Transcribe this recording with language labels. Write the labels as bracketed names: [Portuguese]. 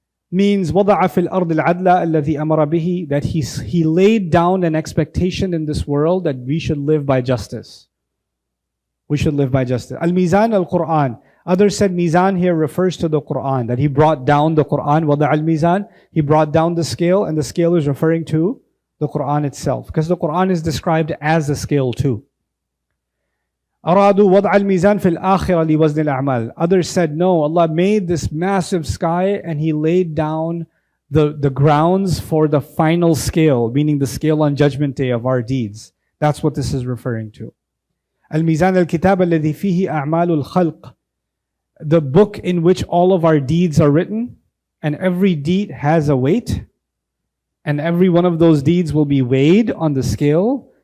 [English] Means [Arabic] وَضَعَ فِي الْأَرْضِ الْعَدْلَ الَّذِي أَمَرَ بِهِ, [English] that he laid down an expectation in this world that we should live by justice. We should live by justice. Al-Mizan al-Quran. Others said Mizan here refers to the Quran, that He brought down the Quran. [Arabic] وَضَعَ الْمِيزَان, [English] He brought down the scale, and the scale is referring to the Quran itself, because the Quran is described as a scale too. [Arabic] أرادوا وضع الميزان في الآخرة لوزن الأعمال. [English] Others said no, Allah made this massive sky and He laid down the grounds for the final scale, meaning the scale on Judgment Day of our deeds. That's what this is referring to. [Arabic] الميزان الكتاب الذي فيه أعمال الخلق, [English] the book in which all of our deeds are written, and every deed has a weight, and every one of those deeds will be weighed on the scale.